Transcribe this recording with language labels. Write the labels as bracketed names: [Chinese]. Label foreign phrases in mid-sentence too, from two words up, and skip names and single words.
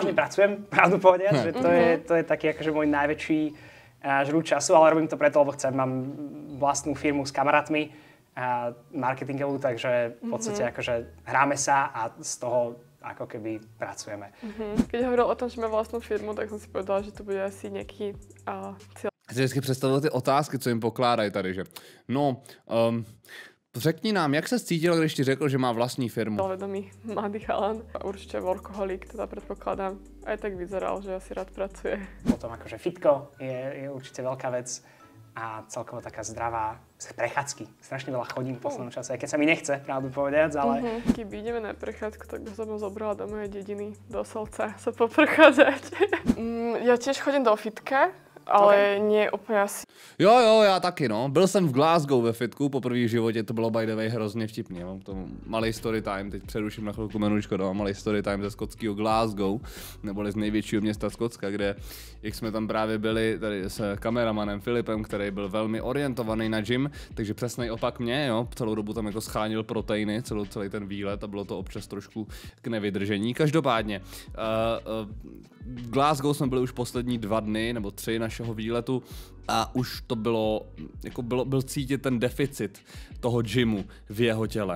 [Slovak] Vážne pracujem, pravdu povediac, že to je taký akože môj najväčší žrút času, ale robím to preto, lebo chcem. Mám vlastnú firmu s kamarátmi, marketingovú, takže v podstate akože hráme sa a z toho ako keby pracujeme. Keď hovoril o tom, že má vlastnú firmu, tak som si povedala, že to bude asi nejaký cieľ. [Czech] Já si vždycky představil ty otázky, co jim pokládají tady, že řekni nám, jak se cítil, když ti řekl, že má vlastní firmu? [Slovak] Vedomý mladý chalan, určite workoholik, teda predpokladám. Aj tak vyzeral, že asi rád pracuje. Potom akože fitko je určite veľká vec a celkovo taká zdravá prechádzky. Strašne veľa chodím v poslednom čase, aj keď sa mi nechce, pravdu povediac, ale... Keď ideme na prechádzku, tak by som ho zobrala do mojej dediny, do Solca, sa poprechádzať. Ja tiež chodím do fitka, ale nie úplně asi. [Czech] Jo, já taky, no. Byl jsem v Glasgow ve fitku, poprvé v životě, to bylo [English] by the way [Czech] hrozně vtipný. Já mám k tomu malý [English] story time, [Czech] teď přeruším na chvilku menučko, dám malý [English] story time [Czech] ze skotského Glasgow, neboli z největšího města Skotska, kde, jak jsme tam právě byli tady s kameramanem Filipem, který byl velmi orientovaný na gym, takže přesnej opak mě, jo, celou dobu tam jako schánil proteiny, celý ten výlet a bylo to občas trošku k nevydržení. Každopádně, v Glasgow jsme byli už poslední 2 dny nebo 3 našeho výletu a už to bylo, jako byl cítit ten deficit toho gymu v jeho těle.